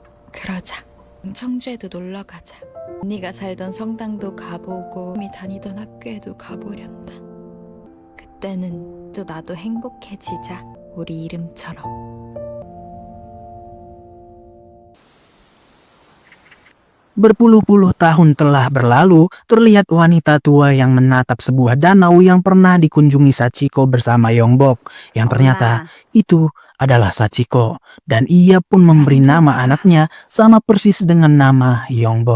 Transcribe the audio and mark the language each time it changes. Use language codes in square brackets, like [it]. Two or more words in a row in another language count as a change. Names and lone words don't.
[ko] 그러자. 청주에도 놀러 가자. 언니가 살던 성당도 가보고 언니 다니던 학교에도 가보련다. 그때는 또 나도 행복해지자. 우리 이름처럼. [id] berpuluh-puluh tahun telah berlalu, terlihat wanita tua yang menatap sebuah danau yang pernah dikunjungi Sachiko bersama Yongbok. Yang ternyata itu adalah Sachiko, dan ia pun memberi nama anaknya sama persis dengan nama Yongbok.